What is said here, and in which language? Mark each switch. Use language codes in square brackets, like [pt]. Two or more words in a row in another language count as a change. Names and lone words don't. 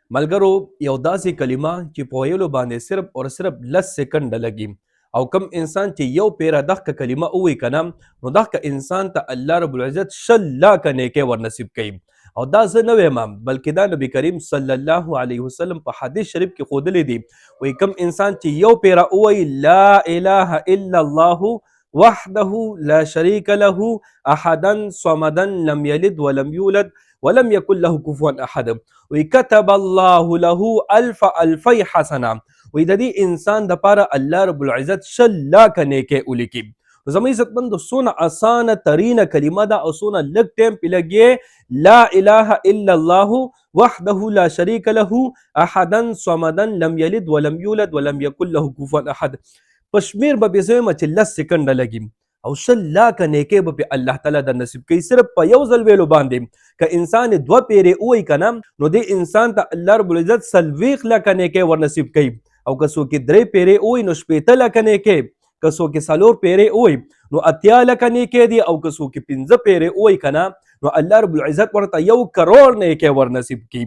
[ps] ملګرو، یو داسې کلمه چې په ویلو باندې صرف او صرف 10 سکنډه لګي او کم انسان چې یو پیره دغه کلمه ووایي کنه نو دغه انسان ته الله رب العزت 100 لاکه نیکۍ ورنصیب کوي. او دا زه نه وایم بلکې دا نبی کریم صلی الله علیه وسلم په حدیث شریف کې ښودلی دی. وایي کم انسان چې یو پیره ووایي [ar] لا اله الا الله وحده لا شریک له احدا صمدا لم یلد ولم یولد ولم يكن له كفوا احد وكتب الله له الفی حسنه. [ps] وی د دې انسان د پاره الله رب العزت 100 لاکه نیکۍ ولیکي. زموږ عزتمندو څونه اسانه ترینه کلمه ده او څونه لږ ټایم پې لګي [ar] لا اله الا الله وحده لا شریک له احدا صمدا لم یلد ولم یولد ولم یکن له کفوا احد. [ps] په شمیر به بیا زه وایم چې 10 سکنډه لګي او 100 لاکه نیکۍ به پې الله تعالی در نصیب کوي صرف په یو ځل ویلو باندې. که انسان 2 پیرې ووایي که نه نو دې انسان ته الله رب العزت 40 لاکه نیکۍ ورنصیب کوي. او که څوک 3 پیرې ووایي نو 80 لاکه نیکۍ، که څوک 4 پیرې ووایي نو 80 لاکه نیکۍ دي، او که څوک 5 پیرې ووایي که نه نو الله رب العزت ورته 1 کروڑ نیکۍ ورنصیب کوي.